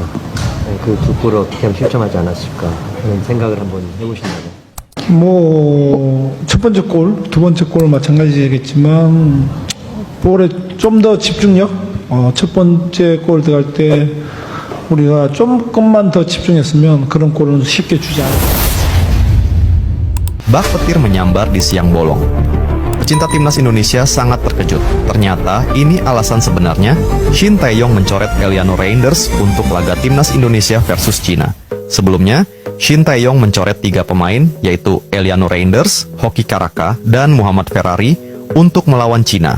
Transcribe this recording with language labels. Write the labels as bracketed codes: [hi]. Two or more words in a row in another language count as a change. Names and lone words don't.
[ko] 그 두 골을 어떻게 하면 실점하지 않았을까 하는 생각을 한번 해보신다면. 첫 번째 골, 두 번째 골 마찬가지겠지만 볼에 좀 더 집중력, 첫 번째 골 들어갈 때 우리가 조금만 더 집중했으면 그런 골은 쉽게 주지 않았다. [id] Bak petir menyambar di siang bolong. Pecinta timnas Indonesia sangat terkejut. Ternyata ini alasan sebenarnya Shin Tae-yong mencoret Eliano Reinders untuk laga timnas Indonesia versus Cina. Sebelumnya, Shin Tae-yong mencoret 3 pemain, yaitu Eliano Reinders, Hoki Caraka, dan Muhammad Ferrari untuk melawan Cina.